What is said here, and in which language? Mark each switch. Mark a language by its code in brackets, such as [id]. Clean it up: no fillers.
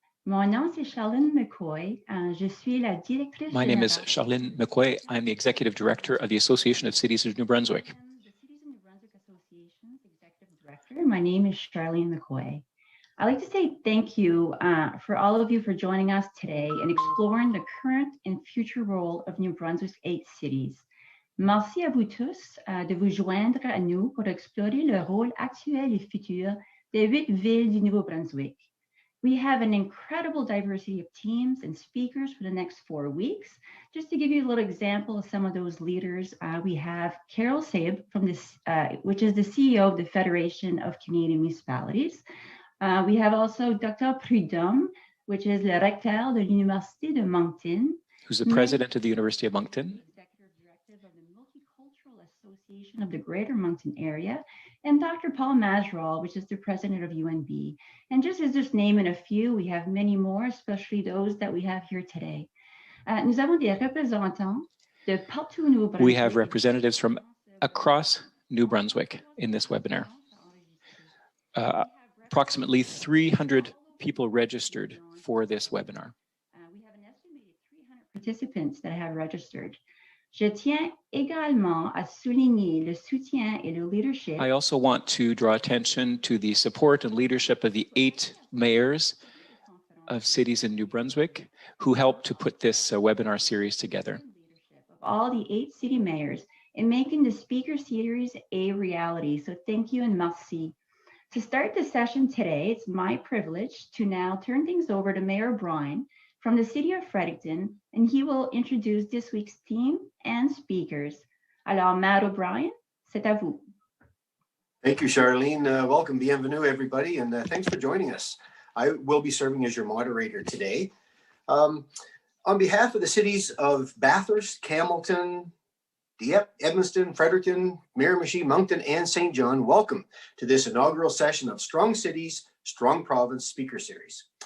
[fr] Mon nom c'est Charlene McCoy. Je suis la directrice [en] My name is [fr] générale. [en] Charlene McCoy. I'm the Executive Director of the Association of Cities of New Brunswick. The Cities of New Brunswick Association's Executive Director. My name is Charlene McCoy. I'd like to say thank you for all of you for joining us today and exploring the current and future role of New Brunswick's 8 cities. [fr] Merci à vous tous de vous joindre à nous pour explorer le rôle actuel et futur des 8 villes du Nouveau-Brunswick. [en] We have an incredible diversity of teams and speakers for the next 4 weeks. Just to give you a little example of some of those leaders, we have Carol Saib from this, which is the CEO of the Federation of Canadian Municipalities. We have also Dr. [fr] Prudhomme, [en] which is [fr] le recteur de l'Université de Moncton. [en] Who's the president of the University of Moncton. Executive Director of the Multicultural Association of the Greater Moncton Area, and Dr. Paul Majral, which is the president of UNB. And just naming a few, we have many more, especially those that we have here today. [fr] Nous avons des représentants de partout au Nouveau-Brunswick. [en] We have representatives from across New Brunswick in this webinar. Approximately 300 people registered for this webinar. We have an estimated 300 participants that have registered. [fr] Je tiens également à souligner le soutien et le leadership. [en] I also want to draw attention to the support and leadership of the 8 mayors of cities in New Brunswick who helped to put this webinar series together. Of all the 8 city mayors in making the speaker series a reality. So thank you and merci. To start the session today, it's my privilege to now turn things over to Mayor O'Brien from the City of Fredericton, and he will introduce this week's theme and speakers. [fr] Alors, Mayor O'Brien, c'est à vous. [en] Thank you, Charlene. Welcome, bienvenue, everybody, and thanks for joining us. I will be serving as your moderator today. On behalf of the cities of Bathurst, Campbellton, Dieppe, Edmundston, Fredericton, Miramichi, Moncton, and St. John, welcome to this inaugural session of Strong Cities, Strong Province Speaker Series.